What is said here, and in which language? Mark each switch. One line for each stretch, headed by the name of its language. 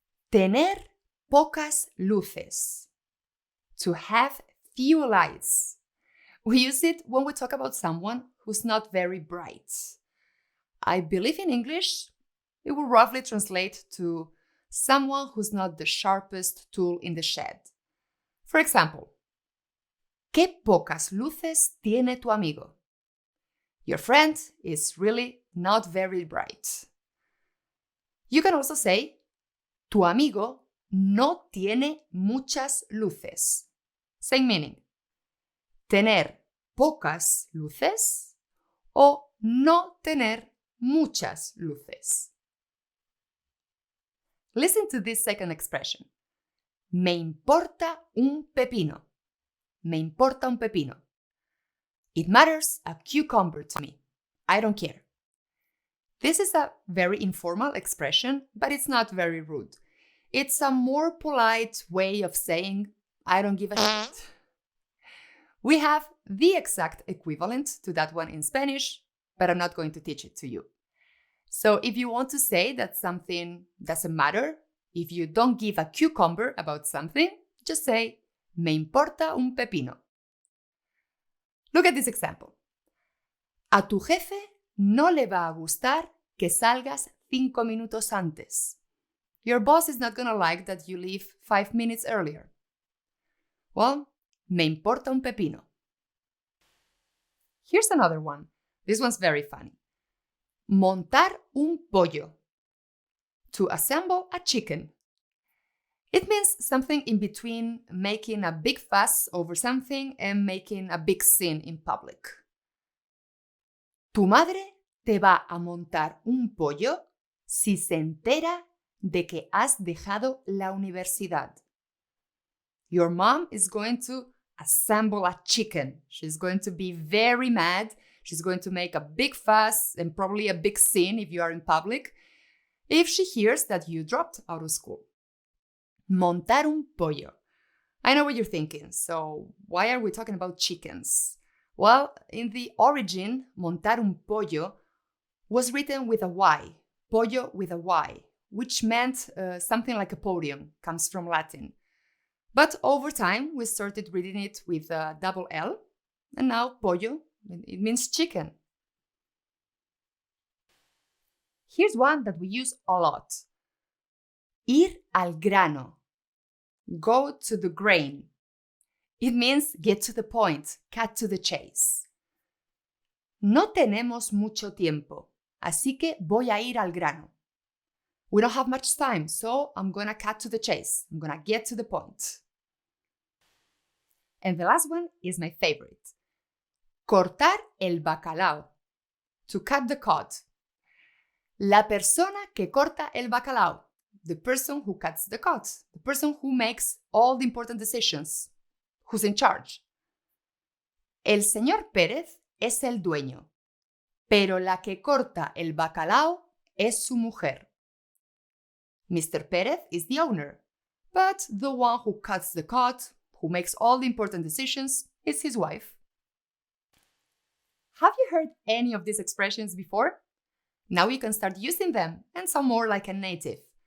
Spanish: Tener pocas luces.
English: To have few lights. We use it when we talk about someone who's not very bright. I believe in English, it will roughly translate to someone who's not the sharpest tool in the shed. For example,
Spanish: ¿Qué pocas luces tiene tu amigo?
English: Your friend is really not very bright. You can also say,
Spanish: tu amigo no tiene muchas luces.
English: Same meaning.
Spanish: Tener pocas luces o no tener muchas luces.
English: Listen to this second expression.
Spanish: Me importa un pepino. Me importa un pepino.
English: It matters a cucumber to me. I don't care. This is a very informal expression, but it's not very rude. It's a more polite way of saying, I don't give a shit. We have the exact equivalent to that one in Spanish, but I'm not going to teach it to you. So if you want to say that something doesn't matter, if you don't give a cucumber about something, just say,
Spanish: me importa un pepino.
English: Look at this example.
Spanish: A tu jefe no le va a gustar que salgas 5 minutos antes.
English: Your boss is not going to like that you leave 5 minutes earlier.
Spanish: Well, me importa un pepino.
English: Here's another one. This one's very funny.
Spanish: Montar un pollo.
English: To assemble a chicken. It means something in between making a big fuss over something and making a big scene in public.
Spanish: Tu madre te va a montar un pollo si se entera de que has dejado la universidad.
English: Your mom is going to assemble a chicken. She's going to be very mad. She's going to make a big fuss and probably a big scene if you are in public if she hears that you dropped out of school.
Spanish: Montar un pollo.
English: I know what you're thinking. So why are we talking about chickens? Well, in the origin,
Spanish: montar un pollo
English: was written with a Y. Pollo with a Y, which meant something like a podium, comes from Latin. But over time, we started reading it with a double L, and now pollo, it means chicken. Here's one that we use a lot.
Spanish: Ir al grano.
English: Go to the grain. It means get to the point, cut to the chase.
Spanish: No tenemos mucho tiempo, así que voy a ir al grano.
English: We don't have much time, so I'm gonna cut to the chase. I'm gonna get to the point. And the last one is my favorite.
Spanish: Cortar el bacalao.
English: To cut the cod.
Spanish: La persona que corta el bacalao.
English: The person who cuts the cod. The person who makes all the important decisions. Who's in charge.
Spanish: El señor Pérez es el dueño, pero la que corta el bacalao es su mujer.
English: Mr. Pérez is the owner, but the one who cuts the cod, who makes all the important decisions, is his wife. Have you heard any of these expressions before? Now you can start using them and sound more like a native.